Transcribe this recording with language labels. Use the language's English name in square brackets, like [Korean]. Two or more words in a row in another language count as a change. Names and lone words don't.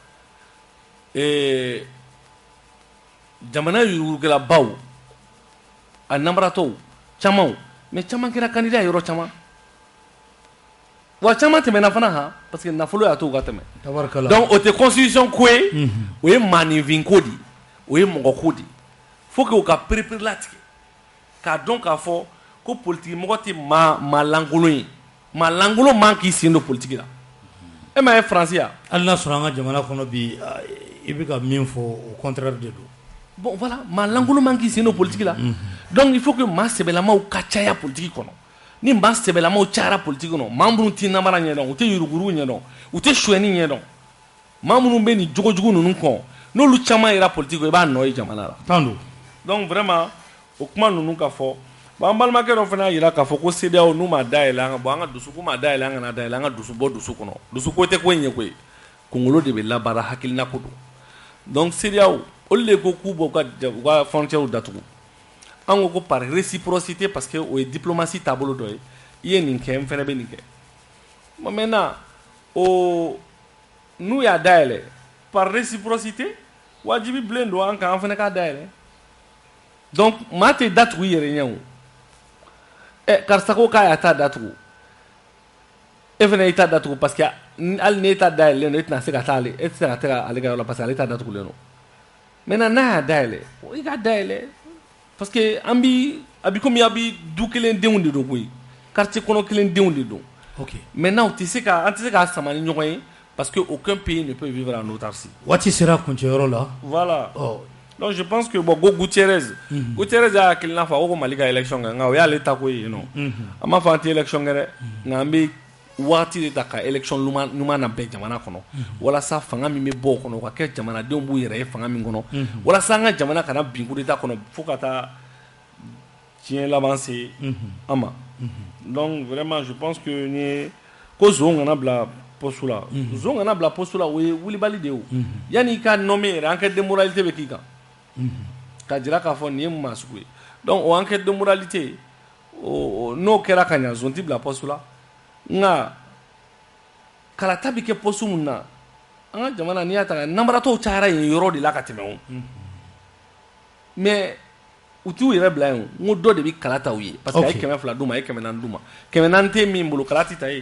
[Bambara] jamana yurugulabaw a nanbaratɔw camanw mais caman kɛra candidat yɔrɔ caman wa caman tɛmɛna fana han [French] parce que [Bambara] nafolo y'a to u ka tɛmɛ donc o tɛ constitution ko ye o ye maaninfin ko de ye o ye mɔgɔ ko de ye [French] faut que [Bambara] u ka perepere latigɛ k'a dɔn k'a fɔ ko politique mɔgɔ tɛ maa lankolon ye maa lankolon man k'i sen don politique la e m'a ye faransi yan hali n'a sɔrɔ an ka jamana kɔnɔ bi i bɛ ka min fɔ [French] au contraire [Bambara] de don. [French] Bon voilà, [Bambara] ma lankolon man k'i sen don politique la. [French] Donc il faut que [Bambara] maa sɛbɛlamaw ka caya politique kɔnɔ. Ni maa sɛbɛlamaw cayara politique kɔnɔ, maa minnu tɛ namara ɲɛdɔn, u tɛ yuruguyurugu ɲɛdɔn, u tɛ suɲɛni ɲɛdɔn. Maa minnu bɛ nin jogojugu ninnu kɔn, n'olu caman yera politique kɔ, i b'a nɔ ye jamana la. Tan don. [French] Donc vraiment [Bambara] o kuma ninnu ka fɔ, bon an balimakɛ dɔ fana y'a jira k'a fɔ ko CEDEAO n'u ma dayɛlɛ an ka bon an ka dusu k'u ma dayɛlɛ an kana dayɛlɛ an ka dusu bɔ dusu kɔnɔ. Dusu ko tɛ ko in ye koyi. Kunkolo de bɛ labaara hakilina ko don. Donc CEDEAO olu de ko k'u bɔ u ka frontières datugu. An ko ko [French] par réciprocité parce que [Bambara] o ye diplomatie taabolo dɔ ye. I ye nin kɛ n fana bɛ nin kɛ. [French] Bon maintenant [Bambara] o n'u y'a dayɛlɛ [French] par réciprocité [Bambara] wajibi bilen don an kan an fana k'a dayɛlɛ. Donc maa tɛ datugu i yɛrɛ ɲɛ o. Karisa ko k'a y'a ta datugu. E fana y'i ta datugu [French] parce que [Bambara] hali n'e ta dayɛlɛlen don e tɛna se ka taa ale e tɛ se ka taa ale ka yɔrɔ la [French] parce que [Bambara] ale ta datugulen don. Maintenant n'a y'a dayɛlɛ i ka dayɛlɛ [French] parce que [Bambara] an bi a bi komi a bi du kelen denw de don koyi quartier kɔnɔ kelen denw de don. Ok. Maintenant an tɛ se k'a sama ni ɲɔgɔn ye [French] parce que aucun pays ne peut vivre en autarcie. [Bambara] Waati sera kuncɛyɔrɔ la. [French] Voilà. Donc je pense que bon [Bambara] go Gutiérrez y'a hakilina fɔ a ko Mali ka élection kɛ nka o y'ale ta ko ye non. An m'a fɔ an tɛ élection kɛ dɛ nka an bɛ waati de ta ka élection ɲuman na bɛn jamana kɔnɔ walasa fanga min bɛ bɔ o kɔnɔ o ka kɛ jamanadenw b'u yɛrɛ ye fanga min kɔnɔ walasa an ka jamana kana bin [French] coup d'état [Bambara] kɔnɔ fo ka taa tiɲɛ laban se an ma. [French] Donc vraiment je pense que [Bambara] ni ko zon kana bila poste la zon kana bila poste la o ye wulibali de ye o yanni i ka nommer yɛrɛ [French] enquête de moralité [Bambara] bɛ k'i kan ka jira k'a fɔ nin ye maa sugu ye. Donc o [French] enquête de moralité [Bambara] n'o kɛra ka ɲa zon tɛ bila poste la. Nga kalata bɛ kɛ poste mun na an ka jamana n'i y'a ta namaratɔw cayara yen yɔrɔ de la ka tɛmɛ o mais u t'u yɛrɛ bila yen o n ko dɔ de bɛ kala ta u ye [French] parce que [Bambara] a ye 200 d'u ma a ye 400 d'u ma 400 tɛ min bolo kala tɛ ta ye.